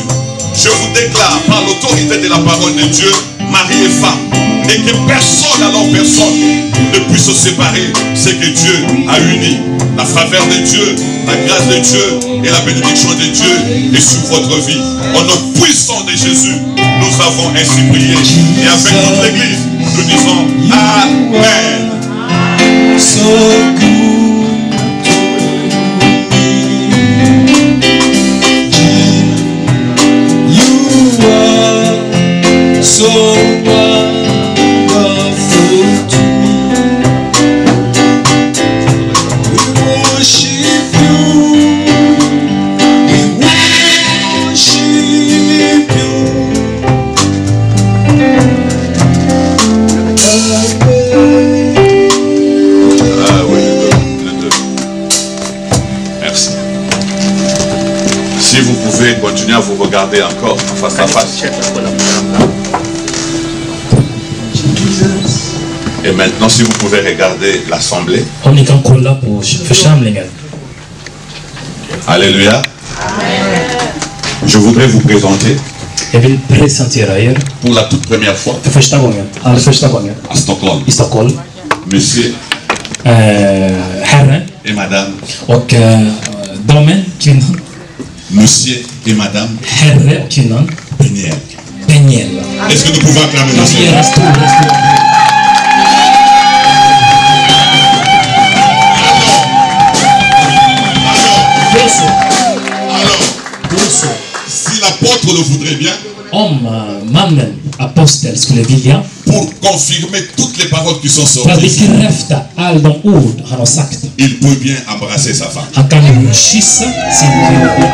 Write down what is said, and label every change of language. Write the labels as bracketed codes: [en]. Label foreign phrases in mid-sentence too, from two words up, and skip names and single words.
[fr] Je vous déclare par l'autorité de la parole de Dieu, mari et femme, et que personne, alors personne, ne puisse se séparer. C'est que Dieu a uni. La faveur de Dieu, la grâce de Dieu et la bénédiction de Dieu est sur votre vie. Au nom puissant de Jésus, nous avons ainsi prié. Et avec toute l'église, nous disons Amen. [en] So good to me. You are so wonderful to me. We worship you. We worship you. [fr] Ah oui, le deux. Merci. Si vous pouvez continuer à vous regarder encore face à face. Et maintenant, si vous pouvez regarder l'assemblée. Alléluia. Je voudrais vous présenter [sv] Jag vill presentera er [fr] pour la toute première fois [sv] för första gången [fr] à Stockholm. [sv] I Stockholm. [fr] Monsieur [sv] Herre [fr] et madame. [sv] och damen, kvinnan. [fr] Monsieur et madame. [sv] Herre och kvinnan. Peniel. Peniel. [fr] Est-ce que nous pouvons acclamer le Seigneur? Si l'apôtre le voudrait bien, [sv] mannen, apostel, skulle vilja, [fr] pour confirmer toutes les paroles qui sont [sv] för att [fr] sorties, [sv] bekräfta alla de ord han har sagt, [fr] il peut bien embrasser sa femme. [sv] han kan kyssa sin kvinna.